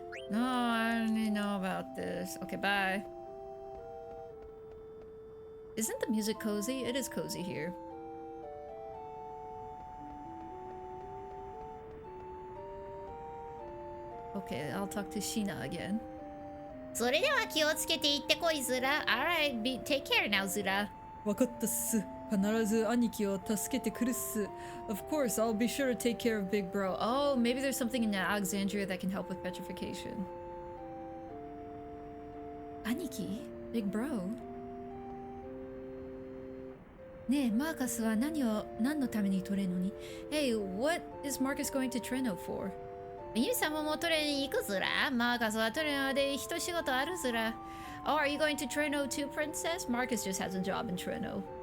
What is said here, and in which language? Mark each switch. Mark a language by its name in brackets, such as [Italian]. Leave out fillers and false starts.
[English] No, I don't even know about this. Okay, bye. Isn't the music cozy? It is cozy here. Okay, I'll talk to Sheena again. [Japanese] それでは気をつけて行ってこいズラ。 [English] Alright, take care now ズラ。 [Japanese] わかったっす。必ず兄貴を助けてくるっす。 [English] Of course, I'll be sure to take care of Big Bro. Oh, maybe there's something in Alexandria that can help with petrification. Aniki? Big Bro? [Japanese] ねえ、マーカスは何のためにトレノに [English] Hey, what is Marcus going to Treno for? [Japanese] ユミ様もトレに行くズラ。マーカスはトレノで一仕事あるズラ。 [English] Oh, are you going to Treno too, Princess? Marcus just has a job in Treno.